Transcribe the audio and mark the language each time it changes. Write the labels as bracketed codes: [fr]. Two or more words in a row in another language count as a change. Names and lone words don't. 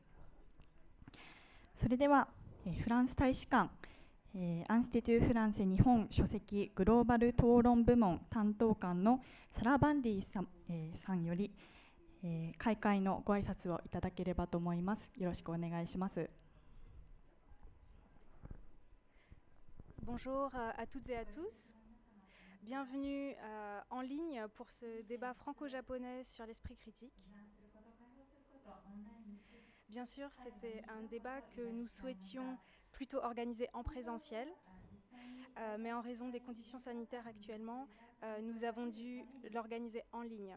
[ja] それでは、フランス大使館アンスティチュー・フランセ日本書籍グローバル討論部門担当官のサラ・バンディさん、さんより、開会のご挨拶をいただければと思います。よろしくお願いします。 [fr] Bonjour à toutes et à tous. Bienvenue en ligne pour ce débat franco-japonais sur l'esprit critique. Bien sûr, c'était un débat que nous souhaitions plutôt organiser en présentiel, mais en raison des conditions sanitaires actuellement, nous avons dû l'organiser en ligne.